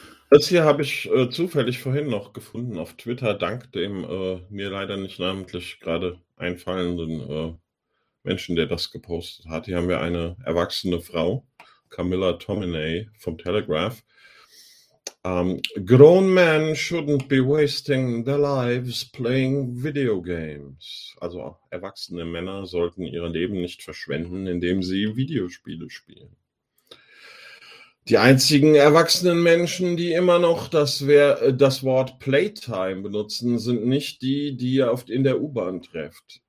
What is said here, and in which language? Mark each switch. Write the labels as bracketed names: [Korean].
[German] Das hier habe ich zufällig vorhin noch gefunden auf Twitter, dank dem mir leider nicht namentlich gerade einfallenden Menschen, der das gepostet hat. Hier haben wir eine erwachsene Frau, Camilla Tominey vom Telegraph. [English] Grown men shouldn't be wasting their lives playing video games. [German] Also erwachsene Männer sollten ihr Leben nicht verschwenden, indem sie Videospiele spielen. Die einzigen erwachsenen Menschen, die immer noch das Wort Playtime benutzen, sind nicht die, die ihr oft in der U-Bahn trefft.